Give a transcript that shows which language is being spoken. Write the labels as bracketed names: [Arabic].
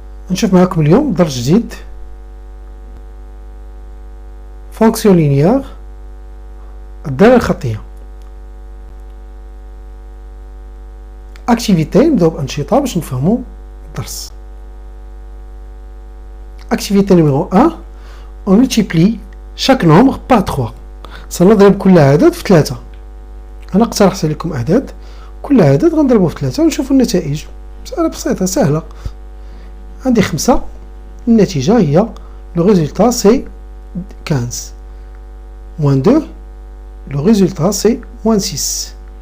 [Arabic] نشوف معكم اليوم درس جديد فونكسيون لينيير الدالة الخطية. اكتيفيتي نبداو بأنشطة باش نفهمو الدرس. [French] اكتيفيتي نيميرو 1 on multiplie chaque nombre par 3. [Arabic] سنضرب كل عدد في 3. أنا اقترحت لكم أعداد، كل عدد غنضربوه في 3 ونشوفو النتائج. مسألة بسيطة سهلة. عندي 5، النتيجة هي [French] لو ريزولتا سي 15 موان 2 لو ريزولتا سي موان 6.